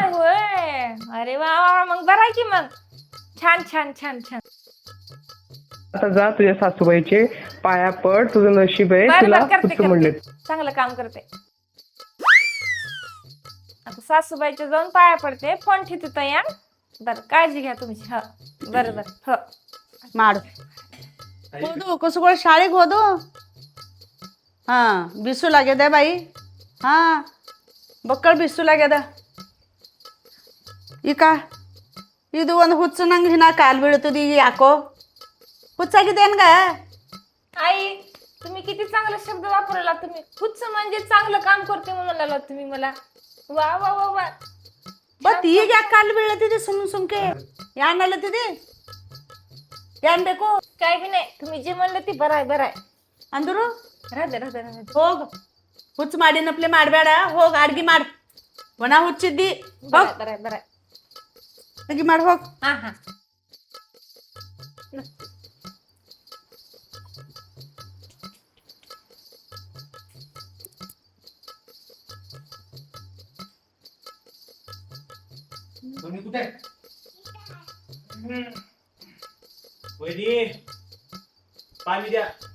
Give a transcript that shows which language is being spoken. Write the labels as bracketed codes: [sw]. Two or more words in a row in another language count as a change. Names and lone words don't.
[mr] आहे होय. अरे वा वा मग बरं आहे की मग. छान छान छान छान. आता जा तुझ्या सासूबाईचे पाया पड, तुझं नशीब आहे बरं तुला बरं करते हुच्च म्हणलेत. करते, चांगलं काम करते. आता सासूबाईच्या जाऊन पाया पडते, फोन ठेवते ताई. बरं काळजी घ्या तुमची. हो बरं बरं हो. [kn] ಮಾಡು. ಹೋದು ಕುಸುಗಳು ಶಾಲೆಗೆ ಹೋದು. ಹಾಂ ಬಿಸಿಲಾಗ್ಯದ ಬಾಯಿ. ಹಾಂ ಬಕ್ಕಳು ಬಿಸಿಲಾಗ್ಯದ. ಈಗ ಇದು ಒಂದು ಹುಚ್ಚು ನಂಗೆ ಹಿನ್ನ ಕಾಲು ಬೀಳ್ತದೆ ಈಗ ಯಾಕೋ ಹುಚ್ಚಾಗಿದ್ದೇನ್ಗ [mr] आई तुम्ही किती चांगला शब्द वापरला तुम्ही हुच्च म्हणजे चांगलं काम करते म्हणाला तुम्ही मला वा वा वा वा [kn] ಬಟ್ ಈಗ ಯಾಕೆ ಕಾಲು ಬೀಳತ್ತಿದೆ ಸುಮ್ಕೆ ಯಾನ್ ಅಲ್ಲತ್ತಿದೆ ಏನ್ ಬೇಕು [mr] काय बी नाही तुम्ही जे म्हणलं ते बरं आहे [kn] ಅಂದ್ರು [mr] राहते [kn] ಹೋಗ್ ಹುಚ್ಚು ಮಾಡಿನಪ್ಲೆ ಮಾಡಬೇಡ ಹೋಗ್ ಅಡ್ಗಿ ಮಾಡ್ ಒಣ ಹುಚ್ಚಿದ್ದಿ ಹೋಗ್ [mr] बरं आहे [kn] ಅಡ್ಗಿ ಮಾಡಿ ಹೋಗ್ [mr] हा हा तुम्ही कुठे वहिनी पाणी द्या